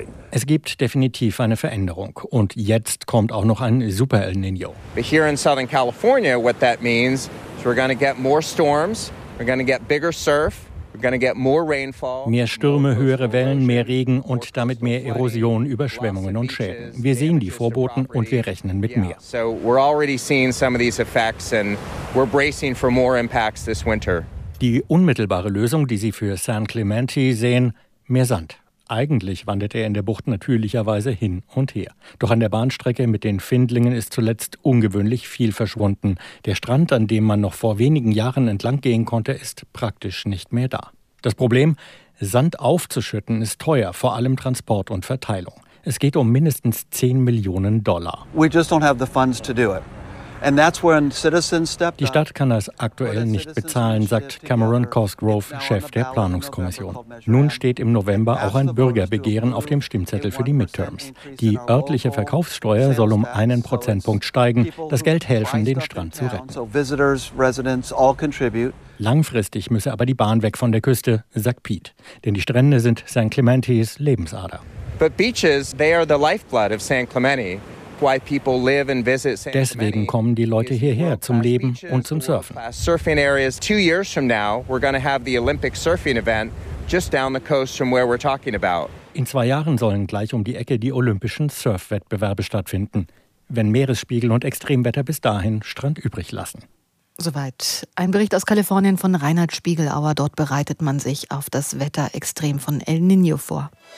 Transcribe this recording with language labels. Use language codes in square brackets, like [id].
[de] Es gibt definitiv eine Veränderung. Und jetzt kommt auch noch ein Super El Niño. Hier [en] in Southern California, what that means is we're going to get more storms, we're going to get bigger surf. [de] Mehr Stürme, höhere Wellen, mehr Regen und damit mehr Erosion, Überschwemmungen und Schäden. Wir sehen die Vorboten und wir rechnen mit mehr. [en] So we're already seeing some of these effects and we're bracing for more impacts this winter. [de] Die unmittelbare Lösung, die Sie für San Clemente sehen, mehr Sand. Eigentlich wandert er in der Bucht natürlicherweise hin und her. Doch an der Bahnstrecke mit den Findlingen ist zuletzt ungewöhnlich viel verschwunden. Der Strand, an dem man noch vor wenigen Jahren entlang gehen konnte, ist praktisch nicht mehr da. Das Problem, Sand aufzuschütten, ist teuer, vor allem Transport und Verteilung. Es geht um mindestens $10 Millionen. [en] We just don't have the funds to do it. [de] Die Stadt kann das aktuell nicht bezahlen, sagt Cameron Cosgrove, Chef der Planungskommission. Nun steht im November auch ein Bürgerbegehren auf dem Stimmzettel für die Midterms. Die örtliche Verkaufssteuer soll um 1 Prozentpunkt steigen, das Geld helfen, den Strand zu retten. Langfristig müsse aber die Bahn weg von der Küste, sagt Pete. Denn die Strände sind St. Clementis Lebensader. [en] But beaches, they are the lifeblood of St. Clemente. Why people live and visit. [de] Deswegen kommen die Leute hierher zum Leben und zum Surfen. [en] Surfing areas. 2 years from now, we're going to have the Olympic surfing event just down the coast from where we're talking about. [de] In 2 Jahren sollen gleich um die Ecke die olympischen Surfwettbewerbe stattfinden, wenn Meeresspiegel und Extremwetter bis dahin Strand übrig lassen. Soweit ein Bericht aus Kalifornien von Reinhard Spiegelauer. Dort bereitet man sich auf das Wetter extrem von El Niño vor.